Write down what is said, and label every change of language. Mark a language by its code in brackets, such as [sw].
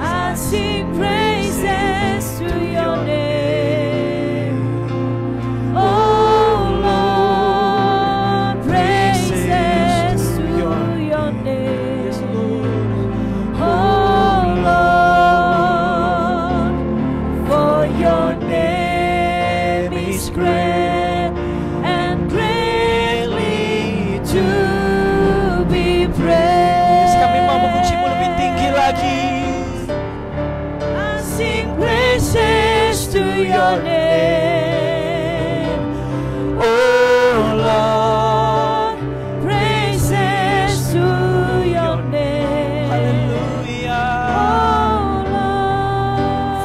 [en] I sing praises to your name, oh Lord, praises to your name, oh Lord, for your name is great and greatly to be praised. [id] Kami mau memuji-Mu lebih tinggi lagi. [en] I sing praises to your name, oh Lord, praises to your name, Hallelujah. oh Lord,